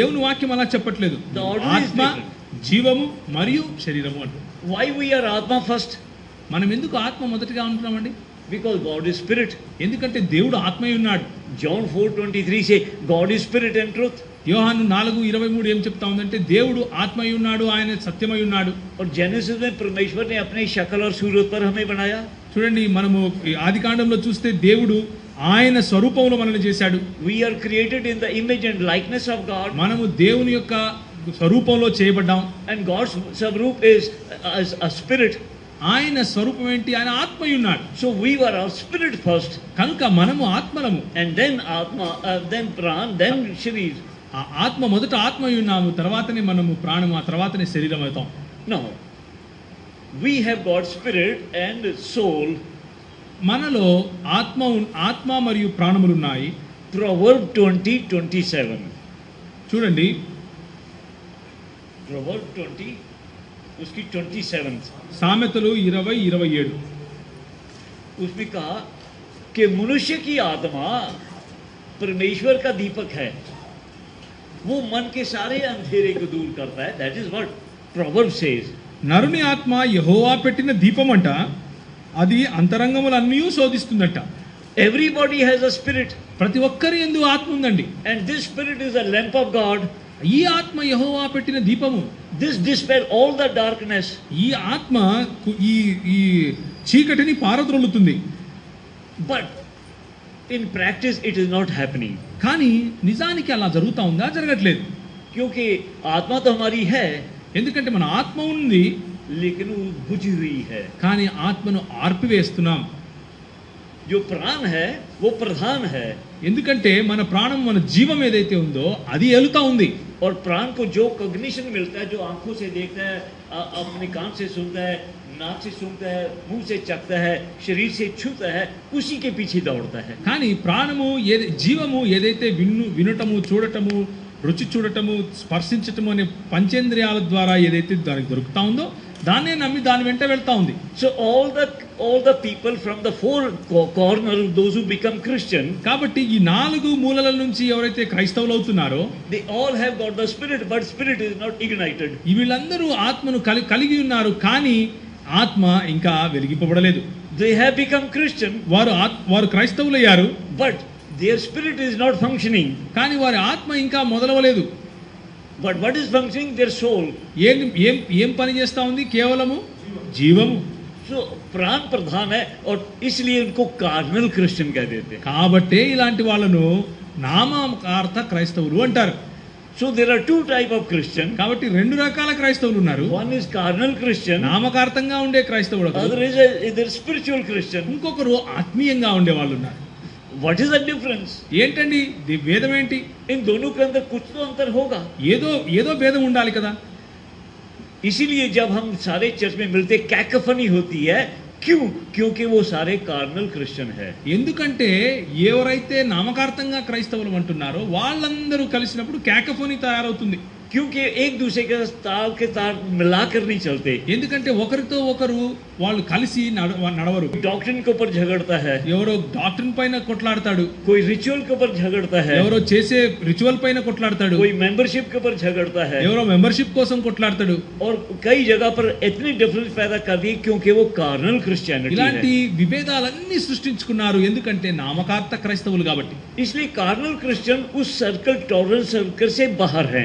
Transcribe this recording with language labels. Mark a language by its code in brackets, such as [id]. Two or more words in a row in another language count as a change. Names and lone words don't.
[te] కానీ దేవుని వాక్యం అలా చెప్పట్లేదు. ఆత్మ, జీవము మరియు శరీరము అంటుంది. [en] Why we are Atma first? [te] మనం ఎందుకు ఆత్మ మొదటిగా ఉంటున్నామండి? [en] Because God is spirit. [te] ఎందుకంటే దేవుడు ఆత్మయ్య ఉన్నాడు. [en] John 4:23 say God is spirit and truth. [te] యోహాను 4:23 ఏం చెప్తా ఉందంటే దేవుడు ఆత్మయ్య ఉన్నాడు, ఆయన సత్యమై ఉన్నాడు. [hi] और जेनेसिस में परमेश्वर ने अपनी शक्ल और सूरत पर हमें बनाया. [te] చూడండి, మనము ఆదికాండంలో చూస్తే దేవుడు ఆయన స్వరూపంలో మనల్ని చేశాడు. [en] We are created in the image and likeness of God. [te] మనము దేవుని యొక్క స్వరూపంలో చేయబడ్డాం. [en] And God's swaroop is a spirit. [te] ఆయన స్వరూపం ఏంటి? ఆయన ఆత్మయ్య ఉన్నాడు. [en] So we were our spirit first. [te] కనుక మనము ఆత్మలము. [en] And then Atma, then Pran, then Sharir. [te] ఆ ఆత్మ మొదట ఆత్మయ్య ఉన్నాము, తర్వాతనే మనము ప్రాణము, ఆ తర్వాతనే శరీరం అవుతాం. [en] Now we have God's spirit and soul. [te] మనలో ఆత్మ మరియు ప్రాణములు ఉన్నాయి. [en] Proverb 20:27. [te] చూడండి, [hi] Proverb 20 उसकी 27 [te] సామెతలు 20:27 [hi] उसमें कहा कि मनुष्य की आत्मा परमेश्वर का दीपक है, वो मन के सारे अंधेरे को दूर करता है. [en] That is what Proverb says. [te] నరుని ఆత్మ యెహోవా పెట్టిన దీపమంట, అది అంతరంగములన్నీ శోధిస్తుందట. [en] Everybody has a spirit. [te] ప్రతి ఒక్కరి యందు ఆత్మ ఉందండి. [en] And this spirit is a lamp of God. [te] ఈ ఆత్మ యెహోవా పెట్టిన దీపము. [en] This dispel all the darkness. [te] ఈ ఆత్మ ఈ చీకటిని పారద్రోలుతుంది. [en] But in practice it is not happening. [te] కానీ నిజానికి అలా జరుగుతా ఉందా? జరగట్లేదు. [hi] क्योंकि आत्मा तो हमारी है, [te] ఎందుకంటే మన ఆత్మ ఉంది, [hi] लेकिन वो बुझी हुई है. [te] కానీ ఆత్మను ఆర్పివేస్తున్నాం. [hi] जो प्राण है वो प्रधान है. [te] ఎందుకంటే మన ప్రాణం, మన జీవం ఏదైతే ఉందో అది ఎలుతా ఉంది. [hi] और प्राण को जो कॉग्निशन मिलता है, जो आंखों से देखता है, अपने कान से सुनता है, नाक से सूंघता है, मुंह से चखता है, शरीर से छूता है, उसी के पीछे दौड़ता है. [te] కానీ ప్రాణము జీవము ఏదైతే వినటము, చూడటము, రుచి చూడటము, స్పర్శించటము అనే పంచేంద్రియాల ద్వారా ఏదైతే దానికి దొరుకుతా ఉందో దాన్నే నమ్మి దాని వెంట వెళ్తా ఉంది. [en] So all the people from the four corners, those who become Christian, [te] కాబట్టి ఈ 4 మూలల నుంచి ఎవరైతే క్రైస్తవులు అవుతున్నారో [en] they all have got the spirit, but spirit is not ignited. [te] వీళ్ళందరూ ఆత్మను కలిగి ఉన్నారు, కానీ ఆత్మ ఇంకా వెలిగింపబడలేదు. [en] They have become Christian, [te] వారు క్రైస్తవులయ్యారు, [en] but their spirit is not functioning. [te] కానీ వారి ఆత్మ ఇంకా మొదలవలేదు. [en] But what is functioning? Their soul. [te] ఏం పని చేస్తా ఉంది? కేవలము జీవము. [hi] So प्राण प्रधान है और इसलिए उनको [en] carnal Christian [hi] कह देते हैं. [te] కాబట్టి ఇలాంటి వాళ్ళను నామకార్థ క్రైస్తవులు అంటారు. [en] So there are two type of Christian. [te] కాబట్టి 2 రకాల క్రైస్తవులు ఉన్నారు. [en] One is carnal Christian. [te] నామకార్థంగా ఉండే క్రైస్తవుడు. [en] Other is a spiritual Christian. [te] ఇంకొకరు ఆత్మీయంగా ఉండే వాళ్ళు ఉన్నారు. [en] What is the difference? [te] ఏంటండి భేదం ఏంటి? [hi] इन दोनों के अंदर कुछ तो अंतर होगा. [te] ఏదో భేదం ఉండాలి కదా. [hi] इसीलिए जब हम सारे चर्च में मिलते कैकोफनी होती है. क्यों? क्योंकि वो सारे [en] carnal Christian [hi] है. [te] ఎందుకంటే ఎవరైతే నామకార్థంగా క్రైస్తవులు అంటున్నారో వాళ్ళందరూ కలిసినప్పుడు कैकोफनी తయారవుతుంది. [hi] क्योंकि एक दूसरे के तार मिलाकर नहीं चलते. [te] ఎందుకంటే ఒకరితో ఒకరు వాళ్ళు కలిసి నడవరు. [hi] डॉक्ट्रिन के ऊपर झगड़ता है, [te] ఎవరో డాక్ట్రిన్ పైన కొట్లాడతాడు, [hi] कोई रिचुअल के ऊपर झगड़ता है, [te] ఎవరో చేసే రిచువల్ పైన కొట్లాడతాడు, [hi] कोई मेंबरशिप के ऊपर झगड़ता है, [te] ఎవరో మెంబర్షిప్ కోసం కొట్లాడతాడు. [hi] और कई जगह पर इतनी डिफरेंस पैदा कर दी क्योंकि वो [en] carnal Christianity [hi] है. [te] ఇలాంటి విభేదాలన్నీ సృష్టించుకున్నారు, ఎందుకంటే నామకార్థ క్రైస్తవులు కాబట్టి. [hi] इसलिए [en] carnal Christian [hi] उस सर्कल, [en] tolerance circle [hi] से बाहर हैं.